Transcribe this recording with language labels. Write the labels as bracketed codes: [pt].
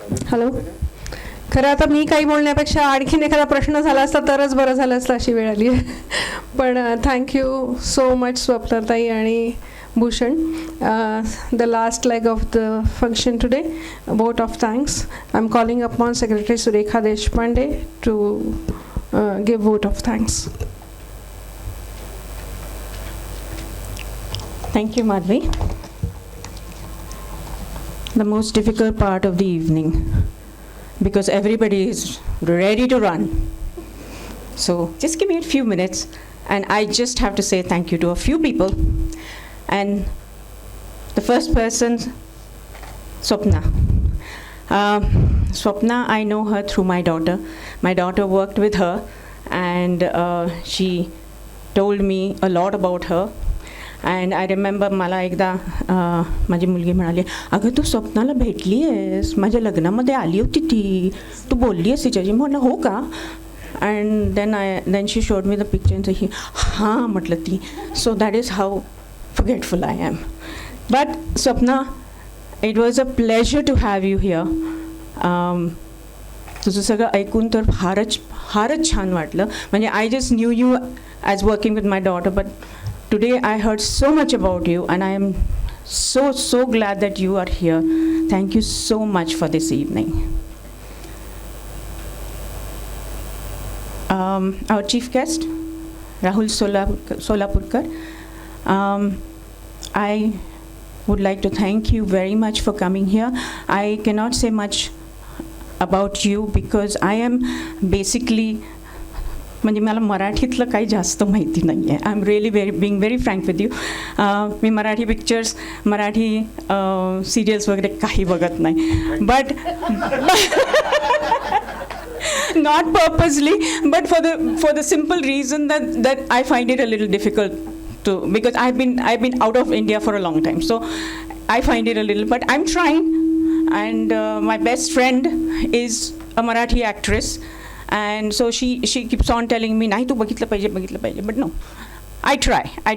[en] Hello. [mr] खरं आता मी काही बोलण्यापेक्षा आणखीन एखादा प्रश्न झाला असता तरच बरं झालं असतं, अशी वेळ आली. [en] पण thank you so much स्वप्नाताई आणि Bhushan. The last leg of the function today, a vote of thanks. I'm calling upon Secretary Surekha Deshpande to give vote of thanks. Thank you, Madhvi. The most difficult part of the evening, because everybody is ready to run. So just give me a few minutes, and I just have to say thank you to a few people. And the first person, Swapna. Swapna, I know her through my daughter. My daughter worked with her, and she told me a lot about her. And I remember [mr] मला एकदा माझी मुलगी म्हणाली, अगं तू स्वप्नाला भेटली आहेस, माझ्या लग्नामध्ये आली होती ती, तू बोलली आहेस तिच्याशी. म्हणलं हो का. [en] And then she showed me the picture and said, [mr] हां म्हटलं ती. [en] So that is how forgetful I am. But Swapna, it was a pleasure to have you here. [mr] तुझं सगळं ऐकून तर फारच छान वाटलं. [en] म्हणजे I just knew you as working with my daughter, but today I heard so much about you, and I am so glad that you are here. Thank you so much for this evening. Our chief guest, Rahul Solapurkar. I would like to thank you very much for coming here. I cannot say much about you because I am basically, [mr] म्हणजे मला मराठीतलं काही जास्त माहिती नाही आहे. [en] I am really being very frank with you. [mr] मी Marathi pictures, Marathi serials वगैरे काही बघत नाही. [en] But not purposely, but for the simple reason that I find it a little difficult to, because I've been out of India for a long time, so I find it a little, but I'm trying. And my best friend is a Marathi actress, and so she keeps on telling me, [mr] nahi tu bagitla pahiye, [en] but no, I try.